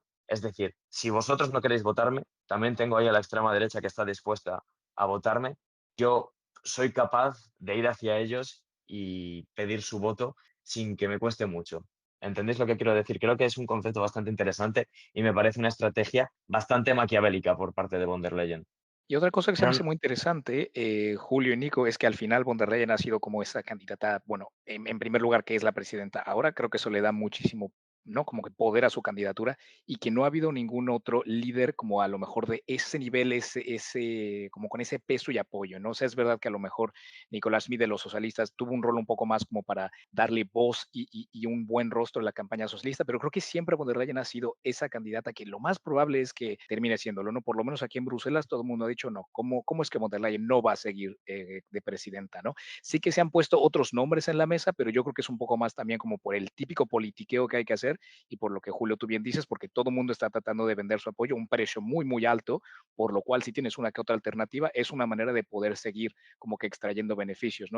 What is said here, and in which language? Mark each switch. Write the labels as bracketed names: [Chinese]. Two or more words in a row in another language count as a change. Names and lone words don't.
[Spanish] Es decir, si vosotros no queréis votarme, también tengo ahí a la extrema derecha que está dispuesta a votarme. Yo soy capaz de ir hacia ellos y pedir su voto sin que me cueste mucho. ¿Entendéis lo que quiero decir? Creo que es un concepto bastante interesante y me parece una estrategia bastante maquiavélica por parte de von der Leyen. Y otra cosa que se me Pero hace muy interesante, Julio y Nico, es que al final von der Leyen ha sido como esa candidata, bueno, en primer lugar que es la presidenta. Ahora creo que eso le da muchísimo, ¿no? Como que poder a su candidatura y que no ha habido ningún otro líder como a lo mejor de ese nivel, como con ese peso y apoyo, ¿no? O sea, es verdad que a lo mejor Nicolás Schmid de los socialistas tuvo un rol un poco más como para darle voz y un buen rostro en la campaña socialista, pero creo que siempre von der Leyen ha sido esa candidata que lo más probable es que termine siéndolo, ¿no? Por lo menos aquí en Bruselas todo el mundo ha dicho, no, ¿cómo es que von der Leyen no va a seguir de presidenta, ¿no? Sí que se han puesto otros nombres en la mesa, pero yo creo que es un poco más también como por el típico politiqueo que hay que hacer y por lo que Julio tú bien dices, porque todo el mundo está tratando de vender su apoyo a un precio muy, muy alto, por lo cual si tienes una que otra alternativa, es una manera de poder seguir como que extrayendo beneficios, ¿no?